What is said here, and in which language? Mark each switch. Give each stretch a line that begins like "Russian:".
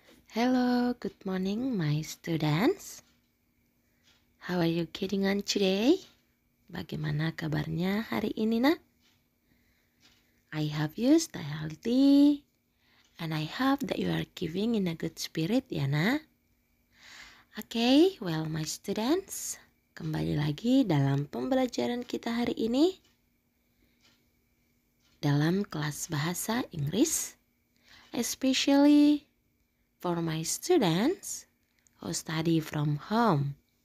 English: Hello, good morning my students. How are you getting on today?
Indonesian: Bagaimana kabarnya hari ini nak?
English: I hope you stay healthy and I hope that you are giving in a good spirit
Indonesian: ya nak.
English: Okay, well my students,
Indonesian: kembali lagi dalam pembelajaran kita hari ini dalam kelas bahasa Inggris,
English: especially for my students who study from home.